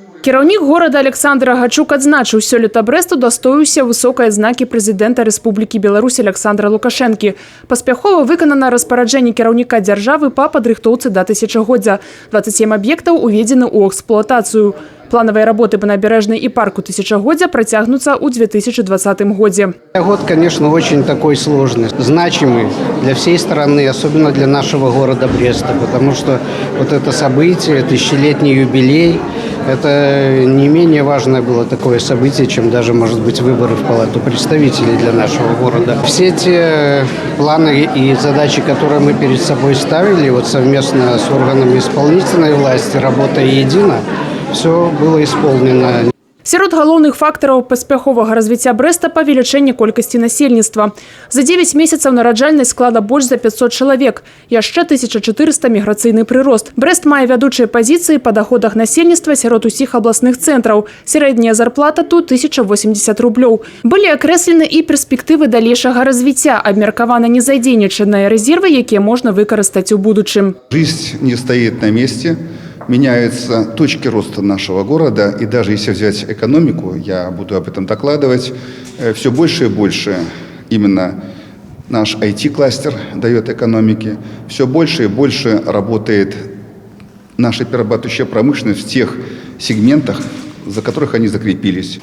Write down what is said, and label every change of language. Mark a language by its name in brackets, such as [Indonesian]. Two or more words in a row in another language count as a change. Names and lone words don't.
[Belarusian] Кіраўнік горада Александр Агачук адзначыў, сёлета Брэст удастоіўся высокай адзнакі прэзідэнта Рэспублікі Беларусь Александра Лукашэнкі. Паспяхова выканана распараджэнне кіраўніка дзяржавы па падрыхтоўцы да тысячагоддзя. 27 аб'ектаў уведзены ў эксплуатацыю. [Russian] Плановые работы по набережной и парку тысячагоддзя протягнутся в 2020 году. Год, конечно, очень такой сложный, значимый для всей страны, особенно для нашего города Бреста, потому что вот это событие, тысячелетний юбилей, это не менее важное было такое событие, чем даже, может быть, выборы в Палату представителей для нашего города. Все те планы и задачи, которые мы перед собой ставили, вот совместно с органами исполнительной власти, работая едино, все было исполнено. [Belarusian] Сярод галоўных фактараў паспяховага развіцця Брэста павелічэнне колькасці насельніцтва. За 9 месяцаў нараджальнасць склала больш за 500 чалавек. Яшчэ 1400 міграцыйны прырост. Брэст мае вядучыя пазіцыі па даходах насельніцтва сярод усіх абласных цэнтраў. Сярэдняя зарплата тут 1080 рублёў. Былі акрэслены і перспектывы далейшага развіцця, абмеркавана незадзейнічаныя рэзервы, якія можна выкарыстаць у будучым. [Russian] Жизнь не стоит на месте. Меняются точки роста нашего города, и даже если взять экономику, я буду об этом докладывать, все больше и больше именно наш IT-кластер дает экономике, все больше и больше работает наша перерабатывающая промышленность в тех сегментах, за которых они закрепились.